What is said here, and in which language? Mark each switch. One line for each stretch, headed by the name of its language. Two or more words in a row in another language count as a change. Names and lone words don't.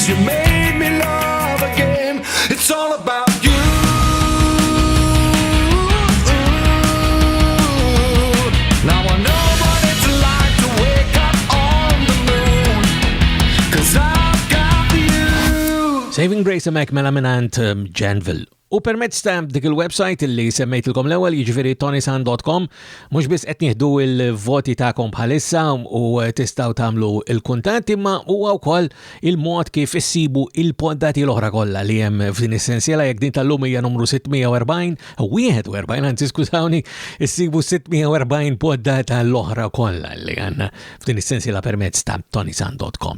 English: You made me love again. It's all about you. Now I know what it's like to wake up on the moon, 'cause I've got you. Saving Grace Mac mela minant Janville.
Maltese: U permezz ta' dik il-website li semmejtilkom l-ewwel jiġifieri tonysan.com mhux biss qed nieħdu l-voti tagħkom bħalissa u tistgħu tagħmlu il-kuntatt imma huwa wkoll il-mod kif issibu il-poddati l-oħra kollha li hemm f'din essenzjala jekk din tal-lum hija numru 641 anzi skużawni issibu 640 poddata l-oħra kollha li għandna f'din essenzjala permezz ta' tonysan.com.